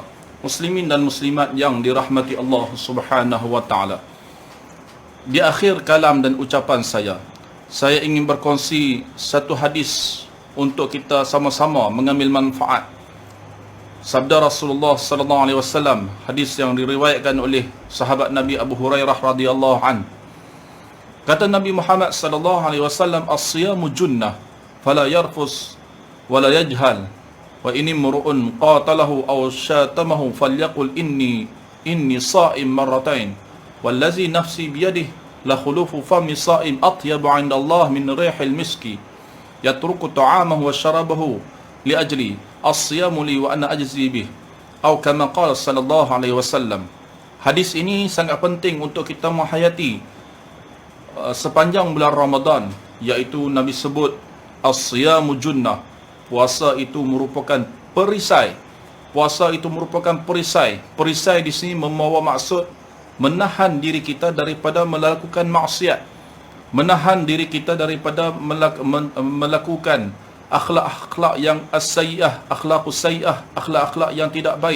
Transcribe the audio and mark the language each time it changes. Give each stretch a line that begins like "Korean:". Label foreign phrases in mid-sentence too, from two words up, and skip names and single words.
Malay: Muslimin dan muslimat yang dirahmati Allah
Arabic: سبحانه وتعالى.
Malay: Di akhir kalam dan ucapan saya, saya ingin berkongsi satu hadis untuk kita sama-sama mengambil manfaat. Sabda Rasulullah
Arabic: صلى الله عليه وسلم,
Malay: hadis yang diriwayatkan oleh sahabat Nabi Abu Hurairah
Arabic: رضي الله عن. Kata Nabi Muhammad صلى الله عليه وسلم الصيام جنة فلا يرفث ولا يجهل وإن امرؤ قاتله أو شاتمه فليقل إني صائم مرتين والذي نفسي بيده لخلوف فم الصائم أطيب عند الله من ريح المسك يترك طعامه وشرابه لأجل الصيام لي وأنا أجزي به." Atau كما قال صلى الله عليه وسلم.
Malay: Hadis ini sangat penting untuk kita menghayati sepanjang bulan Ramadan, iaitu Nabi sebut
Arabic: الصيام جنة.
Malay: Puasa itu merupakan perisai. Puasa itu merupakan perisai. Perisai di sini membawa maksud menahan diri kita daripada melakukan maksiat, menahan diri kita daripada melakukan akhlak-akhlak yang as-sayyi'ah,
Arabic: الأخلاق السيئة,
Malay: akhlak-akhlak yang tidak baik.